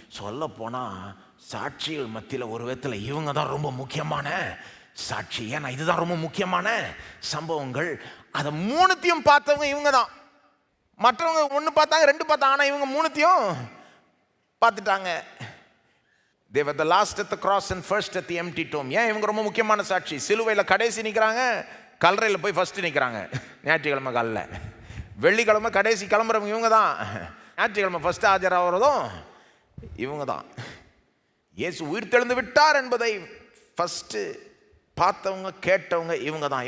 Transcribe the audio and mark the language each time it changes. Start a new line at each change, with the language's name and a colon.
Tamil: சொல்ல போனால் சாட்சிகள் மத்தியில் ஒரு விதத்தில் இவங்க தான் ரொம்ப முக்கியமான சாட்சி. ஏன்னா இதுதான் ரொம்ப முக்கியமான சம்பவங்கள். அதை மூணுத்தையும் பார்த்தவங்க இவங்க தான். மற்றவங்க 1 பார்த்தாங்க, 2 பார்த்தாங்க, ஆனால் இவங்க மூணுத்தையும் பார்த்துட்டாங்க.
English: They were the last at the cross and first at the empty tomb.
Tamil: ஏன் இவங்க ரொம்ப முக்கியமான சாட்சி? சிலுவையில் கடைசி நிற்கிறாங்க, கல்லறையில் போய் ஃபர்ஸ்ட் நிற்கிறாங்க. ஞாயிற்றுக்கிழமை காலைல, வெள்ளிக்கிழமை கடைசி கிளம்புறவங்க இவங்க தான். ஞாயிற்றுக்கிழமை ஃபர்ஸ்ட் ஆஜராகிறதும் இவங்க தான். இயேசு உயிர் தெழுந்து விட்டார் என்பதை ஃபஸ்ட்டு பார்த்தவங்க, கேட்டவங்க இவங்க தான்.